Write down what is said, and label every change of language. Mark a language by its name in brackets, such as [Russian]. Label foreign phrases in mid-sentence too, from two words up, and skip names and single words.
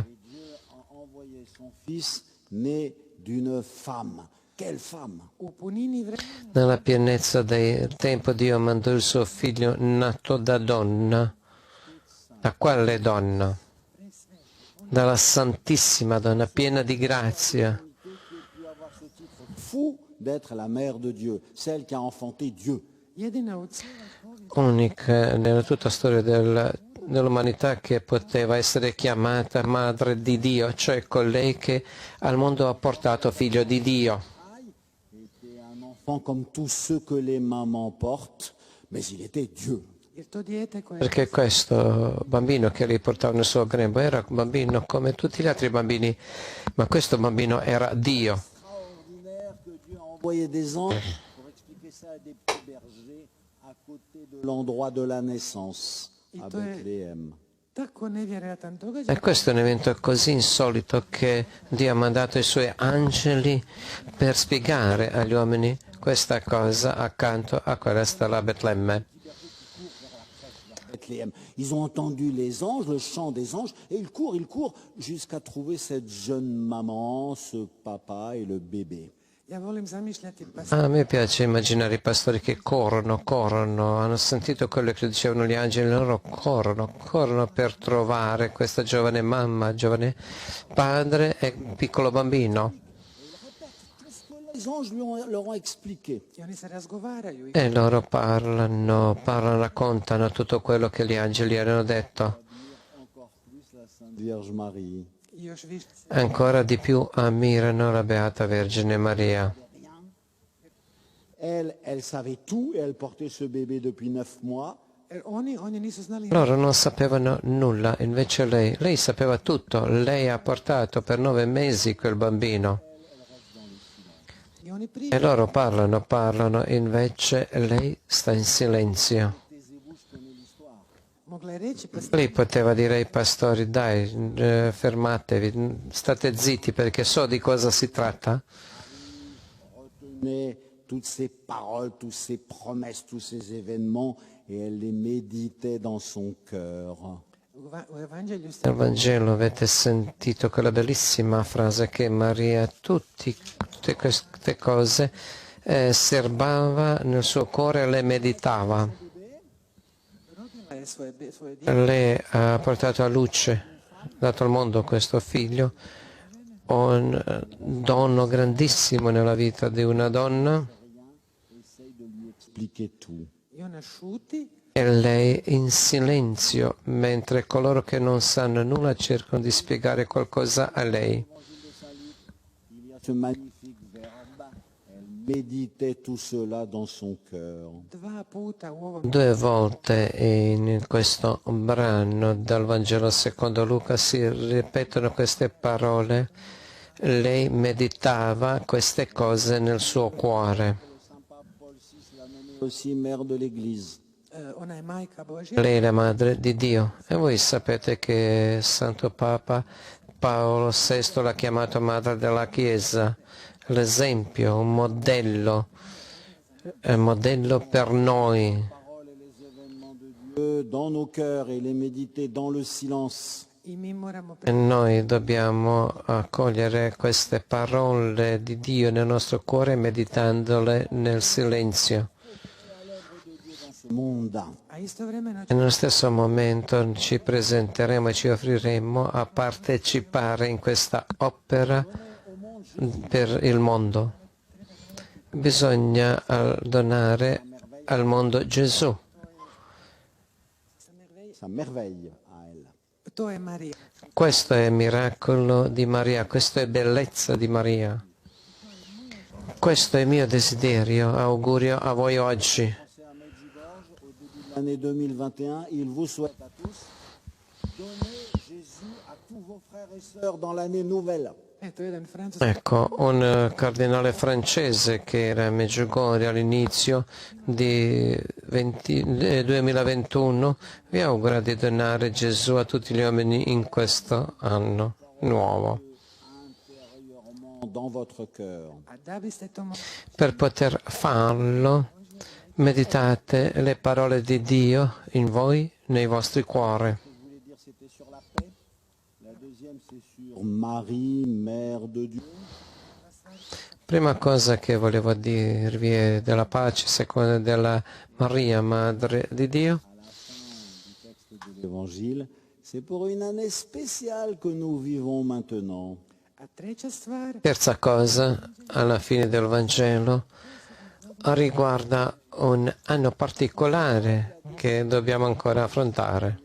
[French] Dieu a envoyé son fils né d'une femme. Quelle femme! [Croatian] u punini vremena [Italian] Nella pienezza del tempo Dio mandò il suo figlio nato da donna. Da quale donna? Dalla Santissima Donna, piena di grazia. [French] Fou d'être la mère de Dieu, celle qui a enfanté Dieu. [Croatian] jedina u cijeloj povijesti [Italian] Unica nella tutta storia dell'umanità che poteva essere chiamata Madre di Dio, cioè colei che al mondo ha portato Figlio di Dio. [French] Était un enfant comme tous ceux que les mamans portent, mais il était Dieu. [Croatian] jer to dijete koje [Italian] Perché questo bambino che lei portava nel suo grembo era un bambino come tutti gli altri bambini, ma questo bambino era Dio. [French] Extraordinaire que Dieu a envoyé des anges pour expliquer ça à des petits bergers à côté de l'endroit de la naissance, à Bethléem. [Croatian] tako nevjerojatan događaj [Italian] E questo è un evento così insolito che Dio ha mandato i suoi angeli per spiegare agli uomini questa cosa accanto a quella stella a Betlemme. [French] Bethléem. Ils ont entendu les anges, le chant des anges, et ils courent jusqu'à trouver cette jeune maman, ce papa et le bébé. [Croatian] Ja volim zamišljati pastora. [Italian] A me piace immaginare i pastori che corrono, hanno sentito quello che dicevano gli angeli, loro corrono per trovare questa giovane mamma, giovane padre e piccolo bambino. [French] Les anges leur ont expliqué. [Croatian] I oni se razgovaraju. [Italian] E loro parlano, raccontano tutto quello che gli angeli erano detto. [French] Encore plus la Sainte Vierge Marie. [Croatian] I još više. [Italian] Ancora di più ammirano la Beata Vergine Maria. [French] Elle savait tout et elle portait ce bébé depuis 9 mois. [Croatian] Oni nisu znali. [Italian] Loro non sapevano nulla, invece lei sapeva tutto. Lei ha portato per 9 mesi quel bambino. [Croatian] I oni prije. [Italian] E loro parlano, invece lei sta in silenzio. [Croatian] Mogla je reći pastor. [Italian] Lei poteva dire ai pastori, dai, fermatevi, state zitti perché so di cosa si tratta. [French] Retenait toutes ces paroles, toutes ces promesses, tous ces événements et elle les méditait dans son cœur. [Croatian] U evanđelju ste [Italian] Nel Vangelo avete sentito quella bellissima frase che Maria tutte queste cose serbava nel suo cuore e le meditava. [Croatian] rodila je svoje dijete. [Italian] Lei ha portato a luce, dato al mondo questo figlio, un dono grandissimo nella vita di una donna, [French] Essaye de lui expliquer tout. [Croatian] I ona šuti. [Italian] e lei in silenzio, mentre coloro che non sanno nulla cercano di spiegare qualcosa a lei. [French] Il y a ce magnifique verbe, elle méditait tout cela dans son cœur. [Croatian] 2 puta u ovom [Italian] 2 volte in questo brano dal Vangelo secondo Luca si ripetono queste parole. Lei meditava queste cose nel suo cuore. [French] Saint Pape Paul VI l'a nommée aussi mère de l'Église. [Croatian] ona je majka Božja. [Italian] Lei è la madre di Dio. E voi sapete che Santo Papa Paolo VI l'ha chiamato madre della Chiesa, l'esempio, un modello per noi. [French] Paroles et les événements de Dieu dans nos cœurs et les méditer dans le silence. [Croatian] I mi moramo [Italian] E noi dobbiamo accogliere queste parole di Dio nel nostro cuore meditandole nel silenzio. [French] Dans ce monde, [Croatian] a istovremeno [Italian] E nello stesso momento ci presenteremo e ci offriremo a partecipare in questa opera per il mondo. Bisogna donare al mondo Gesù. [French] sa merveille à elle. [Croatian] to je Marija. [Italian] Questo è miracolo di Maria, questo è bellezza di Maria. Questo è il mio desiderio, augurio a voi oggi. [French] C'est à Medjugorje, au début de l'année 2021, il vous souhaite à tous donner Jésus à tous vos frères et sœurs dans l'année nouvelle. [Croatian] To je jedan francuski. [Italian] Ecco, un cardinale francese che era a Medjugorje all'inizio di 2021 vi augura di donare Gesù a tutti gli uomini in questo anno nuovo. [French] Intérieurement dans votre cœur. [Croatian] A da biste to mogli, [Italian] Per poter farlo, meditate le parole di Dio in voi, nei vostri cuori. [French] Je voulais dire c'était sur la paix. La deuxième c'est sur Marie, mère de Dieu. [Italian] Prima cosa che volevo dirvi è della pace, seconda della Maria, Madre di Dio. [French] À la fin du texte de l'Évangile, c'est pour une année spéciale que nous vivons maintenant. [Croatian] a treća stvar, [Italian] Terza cosa, alla fine del Vangelo, riguarda un anno particolare che dobbiamo ancora affrontare.